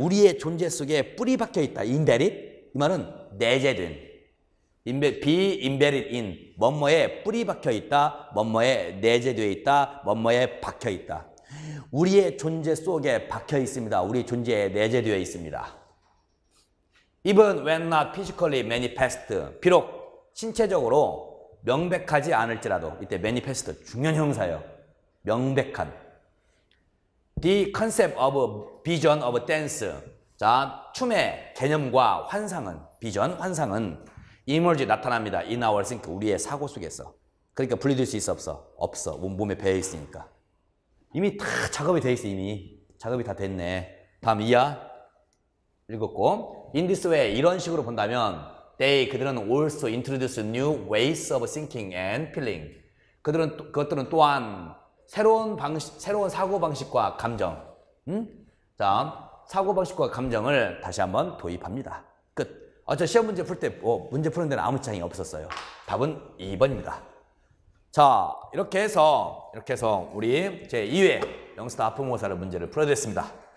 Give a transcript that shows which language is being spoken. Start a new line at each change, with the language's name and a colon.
Korean: 우리의 존재 속에 뿌리 박혀 있다. embedded. 이 말은 내재된. be embedded in. 뭐뭐에 뿌리 박혀 있다. 뭐뭐에 내재되어 있다. 뭐뭐에 박혀 있다. 우리의 존재 속에 박혀 있습니다. 우리 존재에 내재되어 있습니다.
English: Even when not physically manifest.
Korean: 비록 신체적으로 명백하지 않을지라도. 이때 manifest 중요한 형사예요. 명백한.
English: The concept of vision of dance.
Korean: 자, 춤의 개념과 환상은, 비전, 환상은 emerge 나타납니다.
English: In our think.
Korean: 우리의 사고 속에서. 그러니까 분리될 수 있어, 없어? 없어. 몸에 배어 있으니까. 이미 다 작업이 돼 있어, 이미. 작업이 다 됐네. 다음 이하. 읽었고.
English: In this way,
Korean: 이런 식으로 본다면 그들은
English: also introduce new ways of thinking and feeling.
Korean: 그것들은 또한 새로운 사고방식과 감정. 자, 사고방식과 감정을 다시 한번 도입합니다. 끝. 저 시험 문제 풀 때, 문제 푸는 데는 아무 차이가 없었어요. 답은 2번입니다. 자, 이렇게 해서 우리 제2회 영스타 하프모사를 문제를 풀어드렸습니다.